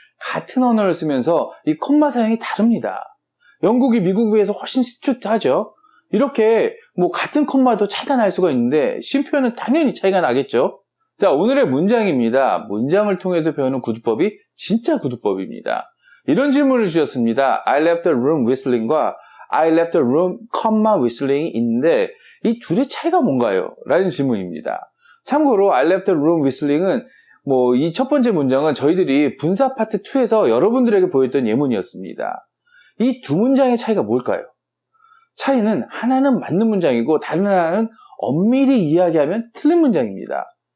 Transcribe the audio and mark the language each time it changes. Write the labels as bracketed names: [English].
[Korean] 같은 언어를 쓰면서 이 컴마 사용이 다릅니다. 영국이 미국에 비해서 훨씬 스트릭트하죠. 이렇게 같은 컴마도 차이가 날 수가 있는데 쉼표는 당연히 차이가 나겠죠. 자, 오늘의 문장입니다. 문장을 통해서 배우는 구두법이 진짜 구두법입니다. 이런 질문을 주셨습니다. [English] I left the room whistling과 I left the room, whistling이 [Korean] 있는데 이 둘의 차이가 뭔가요? 라는 질문입니다. 참고로 [English] I left the room whistling [Korean] 은 이 첫 번째 문장은 저희들이 분사 파트 2에서 여러분들에게 보였던 예문이었습니다. 이 두 문장의 차이가 뭘까요? 차이는 하나는 맞는 문장이고 다른 하나는 엄밀히 이야기하면 틀린 문장입니다.